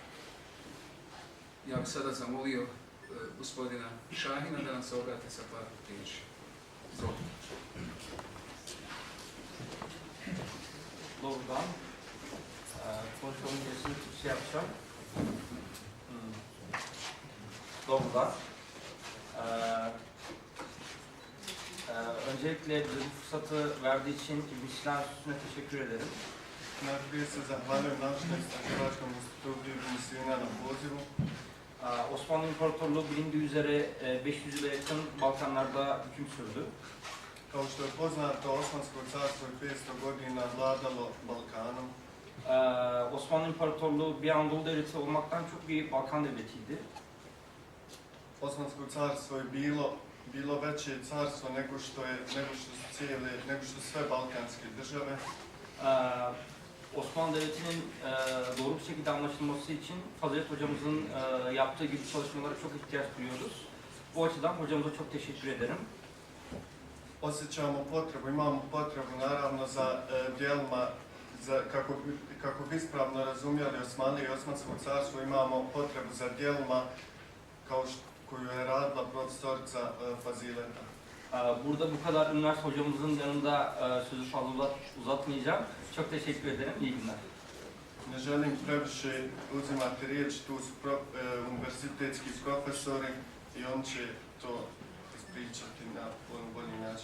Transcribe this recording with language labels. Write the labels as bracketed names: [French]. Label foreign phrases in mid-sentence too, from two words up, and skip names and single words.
[Bosnian] Ja bih sada zamolio gospodina Šahina da nam se obrati sa par riječi. Izvolite. Dobar dan. Poštovani predsjednici Jakša. Dobar dan. [Turkish] Öncelikle bu fırsatı verdiği için İbn Sina Enstitüsü'ne teşekkür ederim. [Bosnian] Najprije se zahvaljujem Naučno-istraživačkom institutu Ibn Sina na pozivu. [Turkish] Osmanlı İmparatorluğu bilindiği üzere 500 yıla yakın Balkanlarda hüküm sürdü. [Bosnian] Kao što je poznato, Osmansko carstvo je 500 godina vladalo Balkanom. [Turkish] Osmanlı İmparatorluğu bir Anadolu devleti olmaktan çok bir Balkan devletiydi. [Bosnian] Osmansko carstvo je bilo veće carstvo nego što su sve balkanske države. [Turkish] Osmanlı Devleti'nin doğru bir şekilde anlaşılması için Fazilet hocamızın yaptığı gibi çalışmalara çok ihtiyaç duyuyoruz. Bu açıdan hocamıza çok teşekkür ederim. [Bosnian] Imamo potrebu naravno za djelima, kako bi ispravno razumjeli Osmanlije i Osmansko carstvo, imamo potrebu za djelima koju je radila profesorica Fazileta. [Turkish] Burada bu kadar üniversite hocamızın yanında sözü fazla uzatmayacağım. Çok teşekkür ederim. İyi günler. [Bosnian] Ne želim previše uzimati riječ, tu su univerzitetski profesori i on će to ispričati na bolji način.